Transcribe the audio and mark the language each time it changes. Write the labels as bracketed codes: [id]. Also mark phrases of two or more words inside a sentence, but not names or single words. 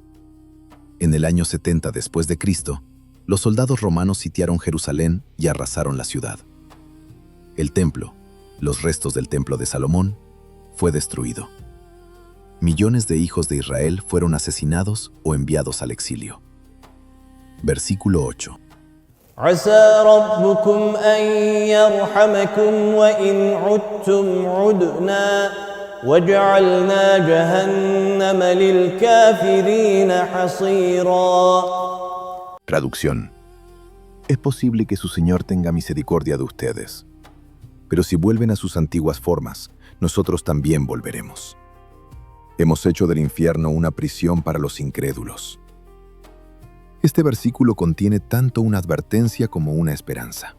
[es] En el año 70 después de Cristo, los soldados romanos sitiaron Jerusalén y arrasaron la ciudad. El templo, los restos del templo de Salomón, fue destruido. Millones de hijos de Israel fueron asesinados o enviados al exilio. Versículo 8. [ar] عسى ربكم أن يرحمكم وإن عدتم عدنا وجعلنا جهنم للكافرين حصيرا. [es] Traducción. Es posible que su Señor tenga misericordia de ustedes, pero si vuelven a sus antiguas formas, nosotros también volveremos. Hemos hecho del infierno una prisión para los incrédulos. Este versículo contiene tanto una advertencia como una esperanza.